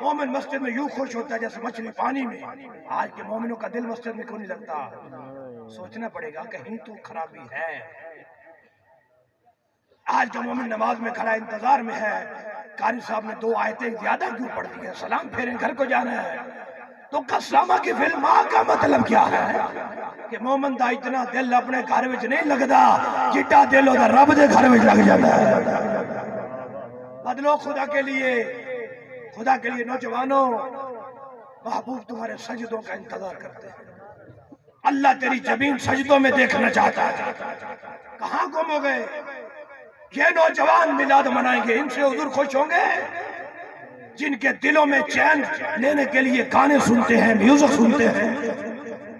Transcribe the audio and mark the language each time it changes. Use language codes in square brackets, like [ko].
[ur] مومن مسجد میں یوں خوش ہوتا ہے جیسے مچھلی پانی میں. آج کے مومنوں کا دل مسجد میں کیوں نہیں لگتا؟ سوچنا پڑے گا, کہیں تو خرابی ہے. آج کا مومن نماز میں کھڑا انتظار میں ہے, قاری صاحب نے 2 آیتیں زیادہ کیوں پڑھ دی ہیں, سلام پھیریں گھر کو جانا ہے. تو کالسمک فی الماء کا مطلب کیا ہے؟ [pa] کہ مومن دا اتنا دل اپنے گھر وچ نہیں لگدا جٹا دل دا رب دے گھر وچ لگ جاتا ہے. [ur] بدلو خدا کے لیے, خدا کے لیے. نوجوانوں, محبوب تمہارے سجدوں کا انتظار کرتے ہیں. اللہ تیری جبین سجدوں میں دیکھنا چاہتا ہے. کہاں گم ہو گئے یہ نوجوان؟ میلاد منائیں گے, ان سے حضور خوش ہوں گے جن کے دلوں میں چین لینے کے لیے گانے سنتے ہیں, میوزک سنتے ہیں.